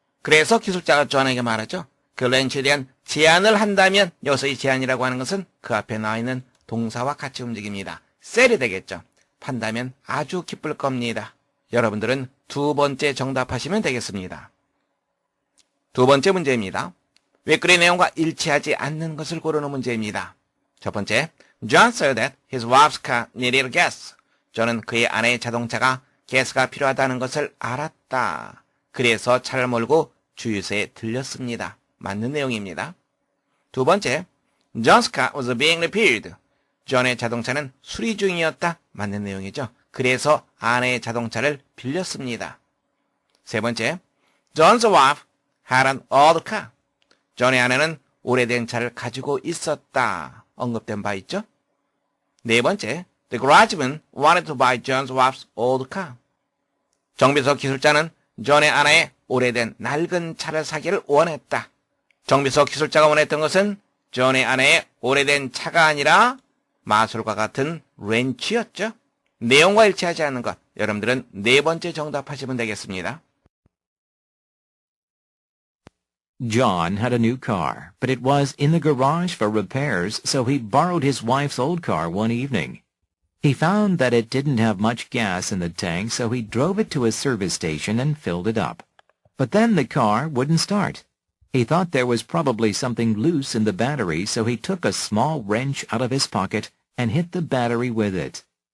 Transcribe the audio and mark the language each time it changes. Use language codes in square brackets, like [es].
[ko] 그래서 기술자가 존에게 말하죠. 그 렌치에 대한 제안을 한다면, 여기서 이 제안이라고 하는 것은 그 앞에 나와 있는 동사와 같이 움직입니다. 셀이 되겠죠. 판다면 아주 기쁠 겁니다. 여러분들은 두 번째 정답하시면 되겠습니다. 두 번째 문제입니다. 위크리 내용과 일치하지 않는 것을 고르는 문제입니다. 첫 번째, [en] John said that his wife's car needed gas. [ko] 저는 그의 아내의 자동차가 가스가 필요하다는 것을 알았다. 그래서 차를 몰고 주유소에 들렸습니다. 맞는 내용입니다. 두 번째, [en] John's car was being repaired. [ko] 존의 자동차는 수리 중이었다. 맞는 내용이죠. 그래서 아내의 자동차를 빌렸습니다. 세 번째, [en] John's wife had an old car. [ko] 존의 아내는 오래된 차를 가지고 있었다. 언급된 바 있죠? 네 번째, [en] The garageman wanted to buy John's wife's old car. [ko] 정비소 기술자는 존의 아내의 오래된 낡은 차를 사기를 원했다. 정비소 기술자가 원했던 것은 존의 아내의 오래된 차가 아니라 마술과 같은 렌치였죠. 내용과 일치하지 않는 것, 여러분들은 네 번째 정답하시면 되겠습니다. [en] John had a new car, but it was in the garage for repairs, so he borrowed his wife's old car one evening. He found that it didn't have much gas in the tank, so he drove it to a service station and filled it up. But then the car wouldn't start. He thought there was probably something loose in the battery, so he took a small wrench out of his pocket and hit the battery with it.